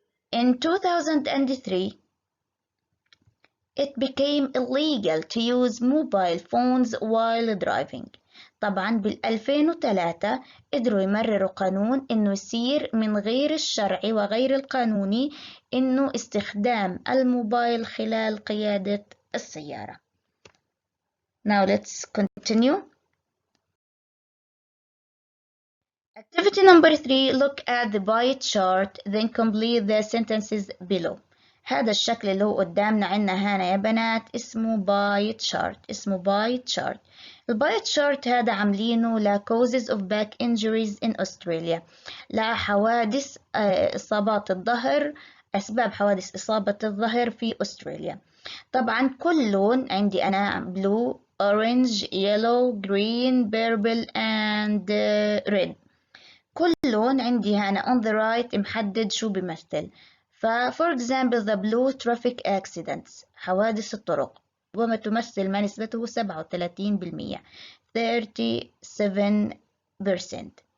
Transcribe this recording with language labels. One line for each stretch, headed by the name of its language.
English: In 2003 it became illegal to use mobile phones while driving.
Arabic: طبعا بال2003 قدروا يمرروا قانون إنه يصير من غير الشرعي وغير القانوني إنه استخدام الموبايل خلال قيادة السيارة.
English: Now let's continue. Activity number 3, look at the pie chart, then complete the sentences below.
Arabic: هذا الشكل اللي هو قدامنا عنا هنا يا بنات اسمه باي تشارت، اسمه باي تشارت. الباي تشارت هذا عاملينه ل
English: causes of back injuries in Australia،
Arabic: لحوادث إصابات الظهر، أسباب حوادث إصابة الظهر في أستراليا. طبعا كل لون عندي أنا
English: blue, orange, yellow, green, purple and red.
Arabic: كل لون عندي هنا
English: on the right
Arabic: محدد شو بيمثل.
English: for example the blue traffic accidents
Arabic: حوادث الطرق وما تمثل ما نسبته 37%. 37%.